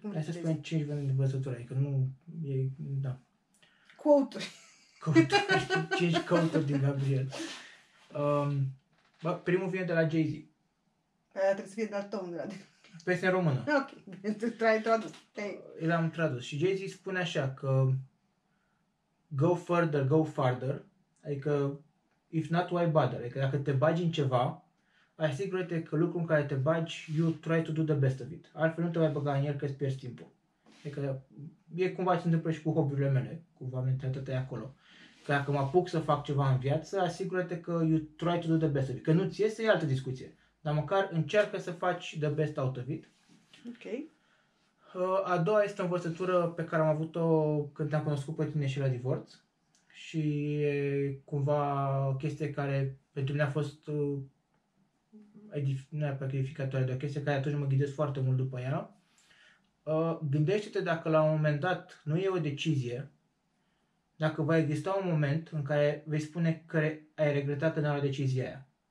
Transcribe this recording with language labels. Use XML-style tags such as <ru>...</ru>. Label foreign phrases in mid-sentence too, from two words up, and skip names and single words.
<ro>hai să spunem 5 învățături, adică nu e, da. Quote-uri. 5 quote-uri din Gabriel. Primul vine de la Jay-Z. Aia trebuie să fie de-al tău, de la de... Peste în română. Ok, te-ai tradus. L-am tradus. Și Jay-Z spune așa că</ro> <en>go further, go farther. Adică if not, why bother?</en> <ro>Adică dacă te bagi în ceva, asigură-te că lucrul în care te bagi,</ro> <en>you try to do the best of it.</en> <ro>Altfel nu te mai băga în el că îți pierzi timpul. Adică e cumva se întâmplă și cu hobby-urile mele, cumva mentalitatea e acolo. Că dacă mă apuc să fac ceva în viață, asigură-te că</ro> <en>you try to do the best of it.</en> <ro>Că nu ți iese, e altă discuție. Dar măcar încearcă să faci</ro> <en>the best out of it.</en> <ro>Ok. A doua este o învățătură pe care am avut-o când te-am cunoscut pe tine și la divorț. Și e cumva o chestie care pentru mine a fost nu e edificatoare, dar o chestie care atunci mă ghidez foarte mult după ea. Gândește-te dacă la un moment dat nu e o decizie, dacă va exista un moment în care vei spune că ai regretat că n-ai luat decizia aia.</ro>